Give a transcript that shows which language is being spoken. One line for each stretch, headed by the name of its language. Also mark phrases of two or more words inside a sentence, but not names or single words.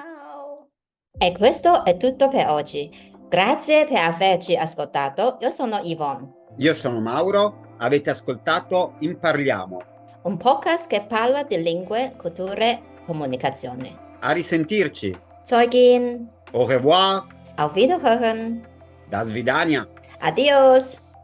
Italian: Ciao. E questo è tutto per oggi. Grazie per averci ascoltato. Io sono Yvonne, Io sono Mauro, avete ascoltato Imparliamo. un podcast che parla di lingue, culture, comunicazione. A risentirci.
German: Zeugin,
French: Au revoir,
German: auf Wiederhören.
Russian: до свидания.
Spanish: Adios.